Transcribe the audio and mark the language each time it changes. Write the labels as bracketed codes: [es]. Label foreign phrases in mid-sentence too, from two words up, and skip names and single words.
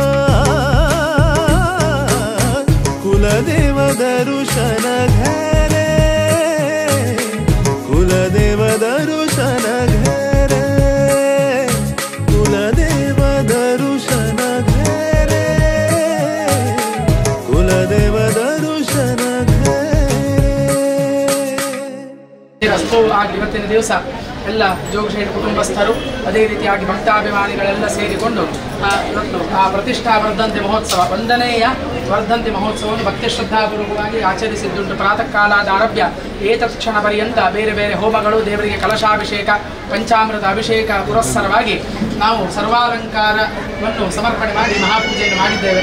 [kok] ಕುಲದೇವ ದರುಶನ ಘೇರೆ ಕುಲದೇವ ದರುಶನ ಘೇರೆ ಕುಲದೇವ ದರುಶನ ಘೇರೆ ಕುಲದೇವ ದರುಶನ ಘೇರೆ. [kn] ಇವತ್ತಿನ ದಿವಸ ಎಲ್ಲ ಜೋಗಶೇಟ್ ಕುಟುಂಬಸ್ಥರು ಅದೇ ರೀತಿಯಾಗಿ ಭಕ್ತಾಭಿಮಾನಿಗಳೆಲ್ಲ ಸೇರಿಕೊಂಡು ಇವತ್ತು ಆ ಪ್ರತಿಷ್ಠಾ ವರ್ಧಂತಿ ಮಹೋತ್ಸವ 1ನೇಯ ವರ್ಧಂತಿ ಮಹೋತ್ಸವವನ್ನು ಭಕ್ತಿ ಶ್ರದ್ಧಾಪೂರ್ವಕವಾಗಿ ಆಚರಿಸಿದ್ದುಂಟು. [sa] ಪ್ರಾತಃ ಕಾಲಾದ ಆರಭ್ಯ ಏತಕ್ಷಣ ಪರ್ಯಂತ [kn] ಬೇರೆ ಬೇರೆ ಹೋಮಗಳು, ದೇವರಿಗೆ ಕಲಶಾಭಿಷೇಕ, ಪಂಚಾಮೃತ ಅಭಿಷೇಕ ಪುರಸ್ಸರವಾಗಿ ನಾವು ಸರ್ವಾಲಂಕಾರವನ್ನು ಸಮರ್ಪಣೆ ಮಾಡಿ ಮಹಾಪೂಜೆಯನ್ನು ಮಾಡಿದ್ದೇವೆ.